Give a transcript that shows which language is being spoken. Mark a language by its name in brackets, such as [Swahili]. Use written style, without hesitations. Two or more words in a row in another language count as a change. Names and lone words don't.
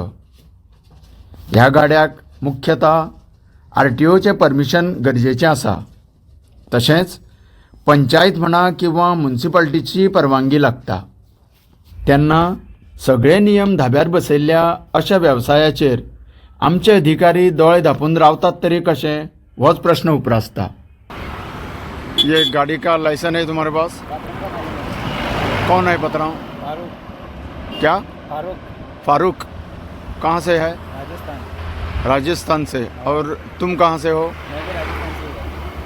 [Konkani] ह्या गाड्याक मुख्यतः RTOचें परमिशन गरजेचें आसा, तशेंच पंचायत म्हणा किंवा म्युनिसिपालिटीची परवानगी लागता। तेन्ना सगळे नियम धाब्यार बसयल्ल्या अशा वेवसायाचेर आमचे अधिकारी दोळे धांपून रावतात तरी कशें, होच प्रश्न उप्रासता। [Hindi] ये गाड़ी का लाइसेंस है तुम्हारे पास? कौन है पतराव? फारूक। क्या? फारूक। फारूक। कहाँ से है? राजस्थान। राजस्थान से। और तुम कहाँ से हो? मैं भी राजस्थान से हूँ।